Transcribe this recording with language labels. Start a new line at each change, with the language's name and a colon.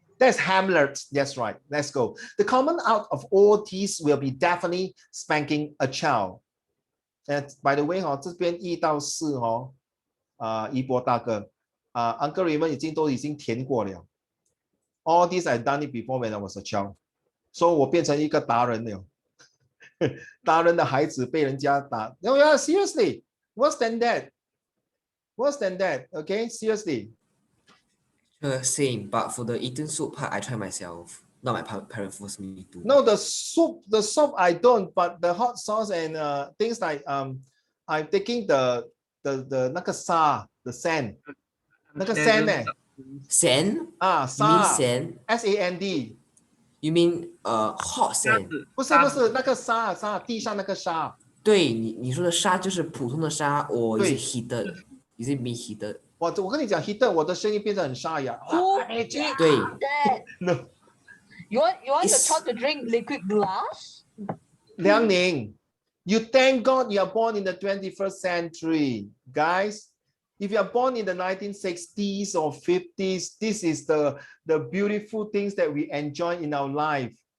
English: That's Hamlet. That's right. Let's go. The common out of all these will be definitely spanking a child. And by the way,
Chinese: 这边1到4一波大哥Uncle Raymond 已经填过了。
English: All these I've done it before when I was a child.
Chinese: So 我变成一个达人了。达人的孩子被人家打。
English: No, yeah, seriously. Worse than that. Worse than that. Okay, seriously. Same, but for the eating soup part, I try myself. Not my parents force me to. No, the soup I don't, but the hot sauce and things like I'm taking the
Chinese: 那个沙
English: the sand
Chinese: 那个 sand 呢
English: Sand?
Chinese: 沙
English: You mean sand? SAND You mean hot sand?
Chinese: 不是那个沙地上那个沙。对，你说的沙就是普通的沙，
English: or is it heated? Is it being heated?
Chinese: 我跟你讲 heated 我的声音变得很沙哑。对。
English: No. You want your child to drink liquid glass? 梁宁 You thank God you are born in the 21st century. Guys, if you are born in the 1960s or 50s, this is the beautiful things that we enjoy in our life.